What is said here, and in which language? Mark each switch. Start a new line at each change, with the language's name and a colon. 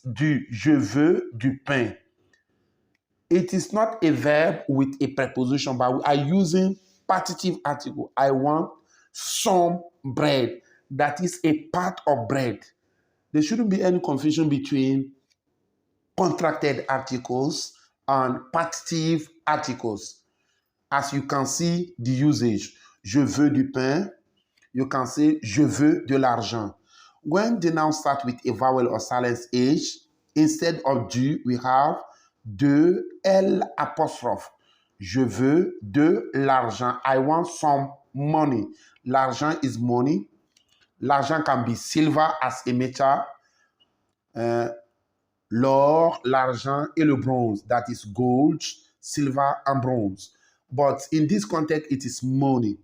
French: Du, je veux du pain.
English: It is not a verb with a preposition, but we are using partitive article. I want some bread. That is a part of bread. There shouldn't be any confusion between contracted articles and partitive articles. As you can see the usage,
French: je veux du pain.
English: You can say
French: je veux de l'argent.
English: When the noun starts with a vowel or silent H, instead of du, we have de L apostrophe.
French: Je veux de l'argent.
English: I want some money. L'argent is money. L'argent can be silver as a metal.
French: L'or, l'argent et le bronze.
English: That is gold, silver and bronze. But in this context, it is money.